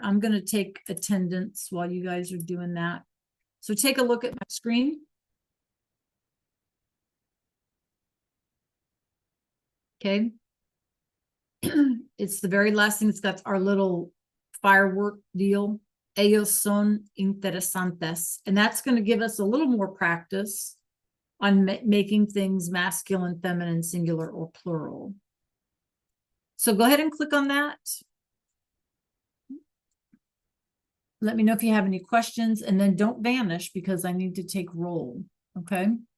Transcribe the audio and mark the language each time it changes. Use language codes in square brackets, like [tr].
[en] I'm going to take attendance while you guys are doing that. So take a look at my screen. Okay. It's the very last thing. It's got our little firework deal. [es] Ellos son interesantes. [en] And that's going to give us a little more practice on making things masculine, feminine, singular, or plural. So go ahead and click on that. Let me know if you have any questions, and then don't vanish because I need to take roll. Okay.